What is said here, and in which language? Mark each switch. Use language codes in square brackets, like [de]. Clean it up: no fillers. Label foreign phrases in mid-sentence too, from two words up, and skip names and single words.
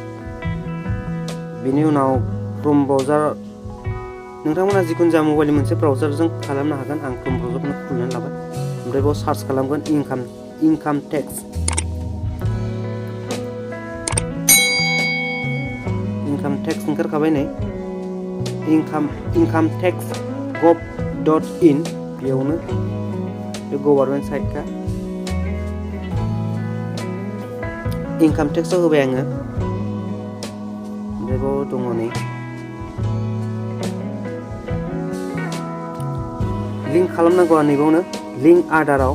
[brx] बेनि उनाव [en] Chrome browser [brx] नोंथांमोना जिखुनु जा मबाइलनि मोनसे ब्राउजारजों खालामनो हागोन। आं [en] Chrome browser [brx] खुलिनानै लाबाय। ओमफ्राय बेयाव सार्च खालामगोन [en] income tax. income tax [brx] ओंखारखाबाय नै [en] income tax [brx] gov.in बेयावनो बे [en] government site income tax [brx] होबाय आङो। ओमफ्राय बेयाव दङ नै लिंक खालामनांगौ नैबावनो लिंक आधाराव।